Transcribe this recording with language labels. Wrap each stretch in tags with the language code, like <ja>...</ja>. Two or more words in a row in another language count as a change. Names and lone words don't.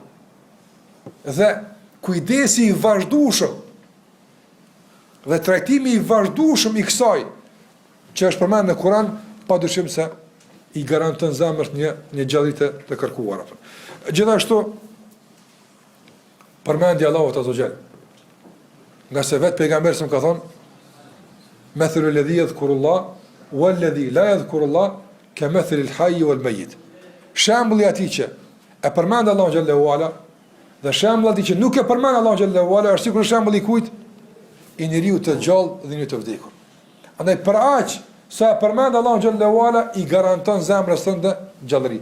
<sq>Dhe kujdesi i vazhdueshëm dhe trajtimi i vazhdueshëm i kësaj që është përmendur në Kur'an, padyshim se i garanton zemrës një gjallëri të kërkuar atë. Gjithashtu përmendja Allahut</sq> <ar>عز وجل.</ar> <sq>Nga se vetë pejgamberi më ka thonë</sq> <ar>مثل الذي يذكر الله والذي لا يذكر الله كمثل الحي والميت.</ar> <sq>Shembulli i atij që e përmend Allahu</sq> <ar>جل وعلا</ar> <sq>Dhe shembulli që nuk e përmend Allahu</sq> <ar>جل وعلا</ar> <sq>është sikur shembulli kujt i njeriu të gjallë dhe një të vdekur. Andaj për aq sa përmend Allahu</sq> <ar>جل وعلا</ar> <sq>i garanton zemrës tënde gjallëri.</sq>